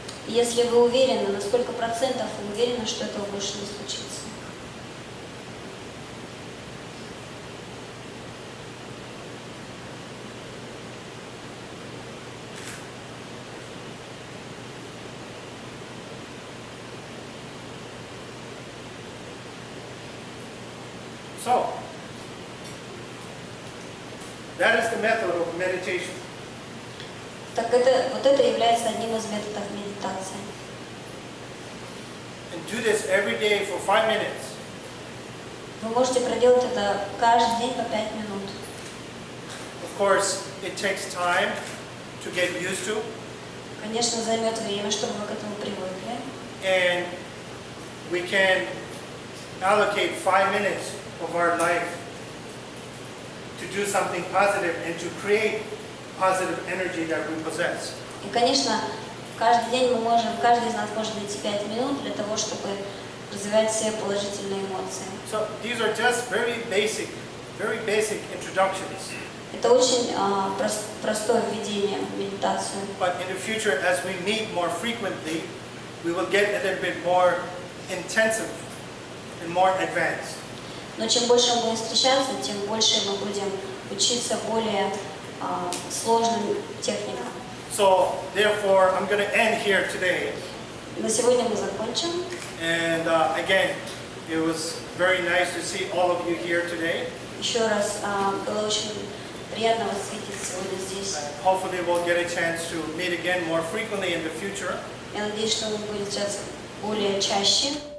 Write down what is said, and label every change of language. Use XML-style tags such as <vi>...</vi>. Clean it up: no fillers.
<ru>Если вы уверены, на сколько процентов вы уверены, что этого больше не случится?</ru> <en>So, that is the method of meditation.</en> <ru>Так вот это является одним из методов медитации.</ru> <en>And do this every day for 5 minutes.</en> <ru>Вы можете проделать это каждый день по 5 минут.</ru> <en>Of course, it takes time to get used to,</en> <ru>Конечно, займет время, чтобы вы к этому привыкли.</ru> <en>and we can allocate 5 minutes of our life to do something positive and to create positive energy that we possess.</en> <ru>И, конечно, каждый день каждый из нас может найти 5 минут для того, чтобы развивать все положительные эмоции.</ru> <en>So these are just very basic introductions.</en> <ru>Это очень простое введение в медитацию.</ru> <en>But in the future, as we meet more frequently, we will get a little bit more intensive and more advanced.</en> <ru>Но чем больше мы будем встречаться, тем больше мы будем учиться более сложным техникам.</ru> <en>So therefore, I'm going to end here today.</en> <ru>На сегодня мы закончим.</ru> <en>And again, it was very nice to see all of you here today.</en> <ru>Еще раз было очень приятно вас видеть сегодня здесь.</ru> <en>And hopefully we'll get a chance to meet again more frequently in the future.</en> <ru>Я надеюсь, что мы будем встречаться более чаще.</ru>